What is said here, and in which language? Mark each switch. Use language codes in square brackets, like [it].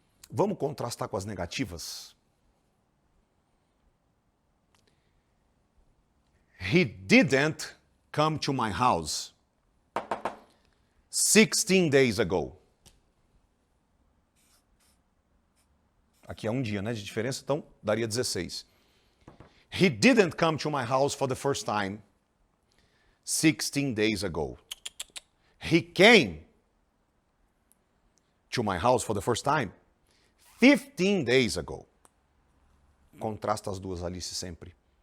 [pt] Vamos contrastar com as negativas? [en] He didn't come to my house 16 days ago. [pt] Aqui é um dia, né, de diferença, então daria 16. [en] He didn't come to my house for the first time 16 days ago. He came to my house for the first time 15 days ago. [pt] Contrasta as duas, Alice, sempre.